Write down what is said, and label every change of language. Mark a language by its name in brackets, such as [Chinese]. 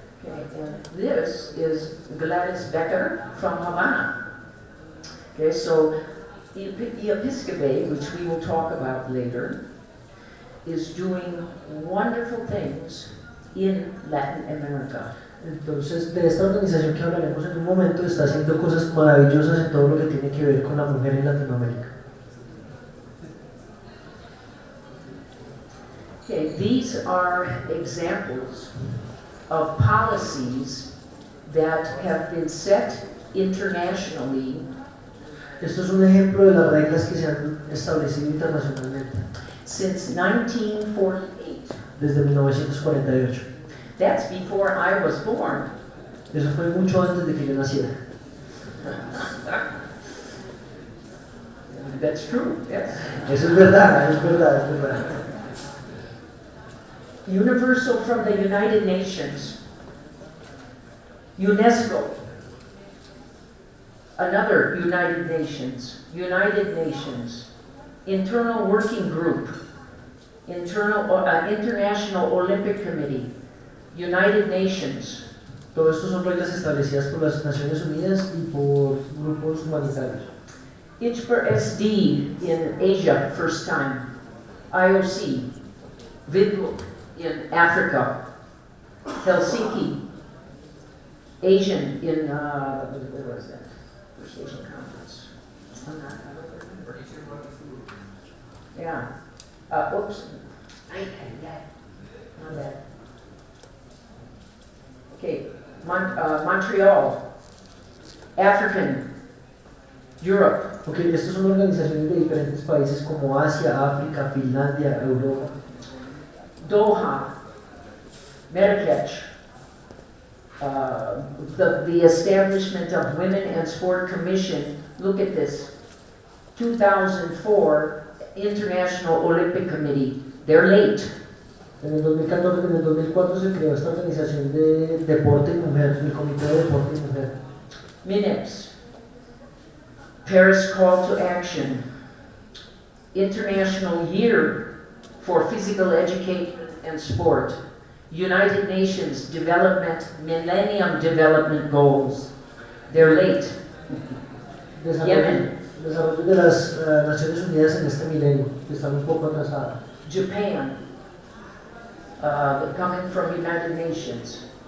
[English] Okay, and this is Gladys Becker from Havana. Okay, so the Episcopate, which we will talk about later, is doing wonderful things in Latin America. [Spanish] Entonces, de esta organización que hablaremos en un momento, está haciendo cosas maravillosas en todo lo que tiene que ver con la mujer en Latinoamérica. [English] Okay, these are examples of policies that have been set internationally [Spanish] Esto es un ejemplo de las reglas que se han establecido internacionalmente [English] since 1948. [Spanish] desde 1948. [English] That's before I was born. [Spanish] Eso fue mucho antes de que yo naciera. [English] That's true, yes. [Spanish] Eso es verdad, es verdad, es verdad. [English] Universal from the United Nations. UNESCO. Another United Nations. United Nations. Internal Working Group. International Olympic Committee. United Nations. [Spanish] Todo esto son reglas establecidas por las Naciones Unidas y por grupos humanitarios. [English] ICPR-SD in Asia, first time. IOC. VIDLUC in Africa. Helsinki. Asian in, what was that? First Asian Conference. I don't remember. Yeah. Oops. Not bad. Okay, Montreal, African, Europe. [Spanish] Ok, estas son organizaciones de diferentes países como Asia, África, Finlandia, Europa. [English] Doha, Marrakech, the establishment of Women and Sport Commission. Look at this, 2004 International Olympic Committee. They're late. [Spanish] En el 2014, en el 2004 se creó esta organización de deporte y mujer, el Comité de Deporte y Mujer. [English] MINEX, Paris Call to Action, International Year for Physical Education and Sport, United Nations Development, Millennium Development Goals. They're late. Yemen, [Spanish] Desarrollo de las Naciones Unidas en este milenio, que están un poco atrasadas. [English] Japan, coming from United Nations.